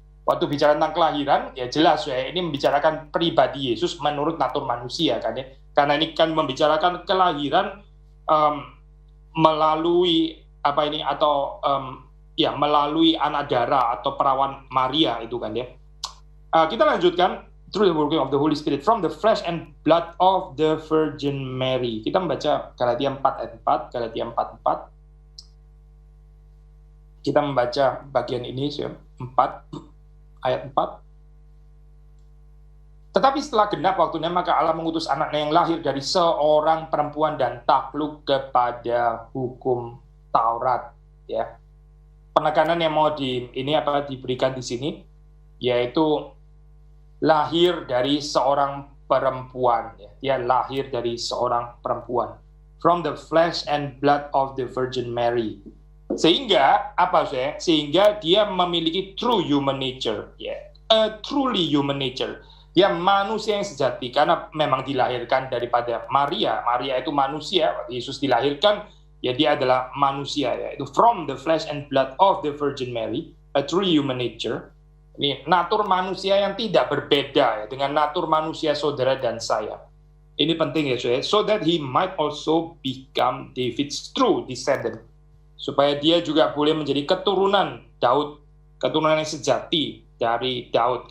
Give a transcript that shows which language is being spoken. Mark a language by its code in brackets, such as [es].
[id] Waktu bicara tentang kelahiran ya jelas ya, ini membicarakan pribadi Yesus menurut natur manusia kan ya, karena ini kan membicarakan kelahiran melalui apa ini atau ya melalui anak darah atau perawan Maria itu kan ya. Kita lanjutkan, [en] through the working of the Holy Spirit from the flesh and blood of the Virgin Mary. [id] Kita membaca Galatia 4 ayat 4, Galatia 4:4. Kita membaca bagian ini 4 ayat 4. Tetapi setelah genap waktunya, maka Allah mengutus anaknya yang lahir dari seorang perempuan dan takluk kepada hukum Taurat ya. Penekanan yang mau diberikan di sini yaitu lahir dari seorang perempuan ya. Dia lahir dari seorang perempuan, [en] from the flesh and blood of the Virgin Mary. [id] Sehingga sehingga dia memiliki [en] true human nature ya, a truly human nature. [id] Dia manusia yang sejati karena memang dilahirkan daripada Maria. Maria itu manusia, Yesus dilahirkan ya, dia adalah manusia ya. Itu [en] from the flesh and blood of the Virgin Mary, a truly human nature. [id] Ini natur manusia yang tidak berbeda ya dengan natur manusia saudara dan saya. Ini penting ya, [en] so that he might also become David's true descendant. [id] Supaya dia juga boleh menjadi keturunan Daud, keturunan yang sejati dari Daud.